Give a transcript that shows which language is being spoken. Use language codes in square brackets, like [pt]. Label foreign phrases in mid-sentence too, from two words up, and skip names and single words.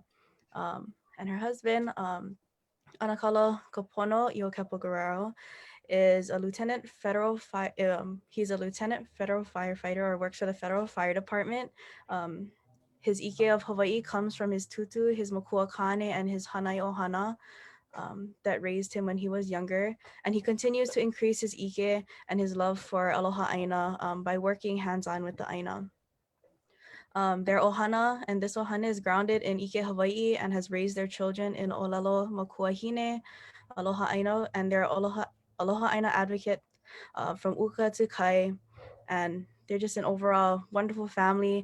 [en] And her husband, Anakala Kapono Iokepo Guerrero, is a he's a lieutenant federal firefighter or works for the federal fire department. His ike of Hawaii comes from his tutu, his makua kane, and his [haw] hanai ohana [en] that raised him when he was younger. And he continues to increase his ike and his love for [haw] aloha ʻāina [en] by working hands-on with the ʻāina. Their ohana, and this ohana is grounded in [haw] ike Hawaii [en] and has raised their children in [haw] olelo makuahine, aloha ʻāina, [en] and they're [haw] aloha ʻāina [en] advocate from uka to kai, and they're just an overall wonderful family.